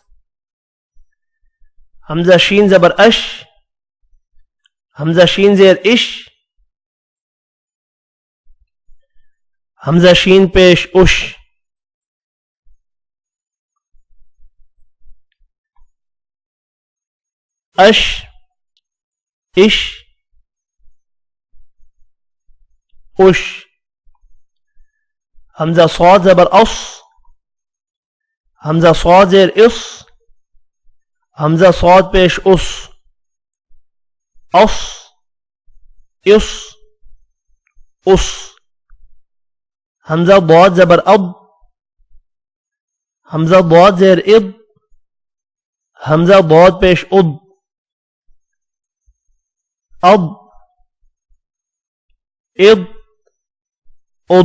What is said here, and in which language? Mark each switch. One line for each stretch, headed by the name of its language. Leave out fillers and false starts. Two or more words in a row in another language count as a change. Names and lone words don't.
Urdu: حمزہ شین زبر اش، حمزہ شین زیر اش، حمزہ شین پیش اش. اش اش اش. حمزہ صاد زبر اس، حمزہ صاد زیر اس، حمزہ صاد پیش اس، اس اس اس. حمزہ ضاد زبر اب، حمزہ ضاد زیر اب، حمزہ ضاد پیش اب، اب اب اب.